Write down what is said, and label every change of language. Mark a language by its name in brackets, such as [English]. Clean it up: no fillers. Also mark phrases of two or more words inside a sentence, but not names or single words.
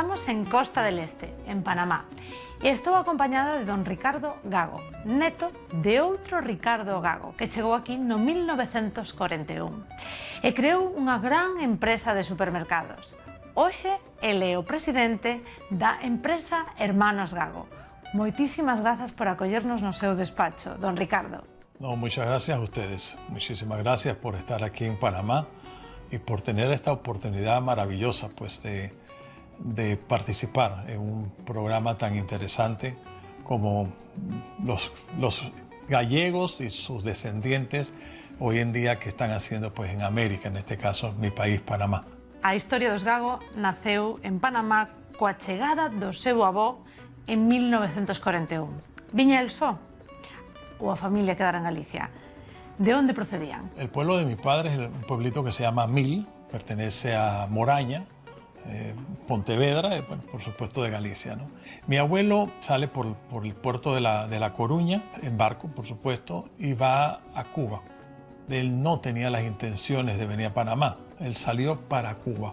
[Spanish] en Costa del Este, en Panamá. [Galician] E estou acompañada de don Ricardo Gago, neto de outro Ricardo Gago, que chegou aquí no 1941 e creou unha gran empresa de supermercados. Hoxe, ele é o presidente da empresa Hermanos Gago. Moitísimas grazas por acollernos no seu despacho, don Ricardo. [Spanish] No, muchas gracias a ustedes. Muchísimas gracias por estar aquí en Panamá y por tener esta oportunidad maravillosa pues, de participar en un programa tan interesante como los gallegos y sus descendientes hoy en día que están haciendo pues, en América, en este caso mi país, Panamá. [Galician] A historia dos Gago naceu en Panamá coa chegada do seu avó en 1941. Viña el só ou a familia quedara en Galicia? De onde procedían? [Spanish] El pueblo de mi padre es un pueblito que se llama Mil, pertenece a Moraña, Pontevedra, bueno, por supuesto de Galicia, ¿no? Mi abuelo sale por el puerto de la Coruña, en barco, por supuesto, y va a Cuba. Él no tenía las intenciones de venir a Panamá, él salió para Cuba.